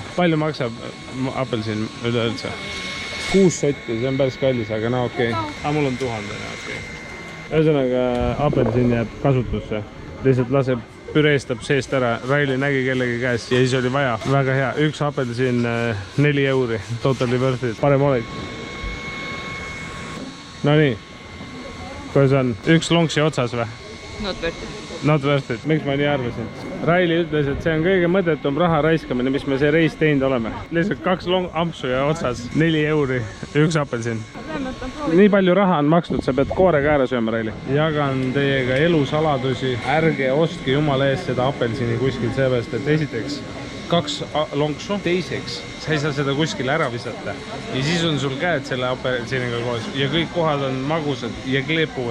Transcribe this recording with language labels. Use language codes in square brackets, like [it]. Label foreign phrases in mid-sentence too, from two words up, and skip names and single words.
[et] Palju maksab apelsin üleüldse? 6 sotti, see on päris kallis, aga no okei. Aga mul on 1000, okei. Ühesõnaga, apelsin jääb kasutusse. Lihtsalt laseb püreestab seest ära, Raili nägi kellegi käes ja siis oli vaja. Väga hea, üks apelsin 4 euri, [en] totally worth it, [et] parem oled. No nii, kuidas on? Üks lonksi otsas või? [en] Not worth it. Not worth it, [et] miks ma nii arvasin? Raili ütles, et see on kõige mõttetum raha raiskamine, mis me see reis teinud oleme. Lihtsalt 2 ampsu ja otsas 4 euri, üks apelsin. Nii palju raha on makstud, sa pead koore ka ära sööma, Raili. Jagan teiega elusaladusi. Ärge ostke jumala eest seda apelsini kuskil seepärast, et esiteks 2 lonksu, teiseks sa ei saa seda kuskil ära visata ja siis on sul käed selle apelsiniga koos ja kõik kohad on magusad ja kleepuvad.